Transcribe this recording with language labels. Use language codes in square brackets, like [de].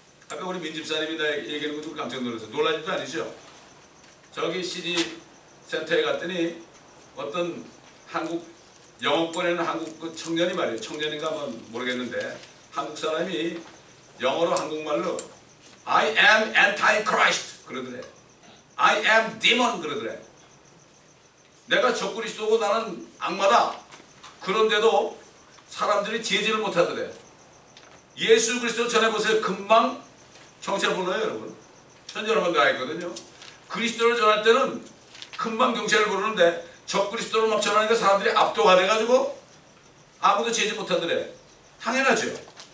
[ko] 아까 우리 민집사님이 나 얘기하는 것도 깜짝 놀랐어요. 놀란 일도 아니죠. 저기 CD 센터에 갔더니 어떤 한국 영어권에 있는 한국 청년이 말이에요. 청년인가 한번 모르겠는데 한국 사람이 영어로 한국말로 [en] I am anti-Christ [ko] 그러더래. [en] I am demon [ko] 그러더래. 내가 적그리스도고 나는 악마다. 그런데도 사람들이 제지를 못하더래. 예수 그리스도 전해보세요. 금방 경찰 불러요 여러분. 전 여러 번 나있거든요. 그리스도를 전할 때는 금방 경찰을 부르는데 적그리스도를 막 전하니까 사람들이 압도가 돼가지고 아무도 제지 못하더래. 당연하죠.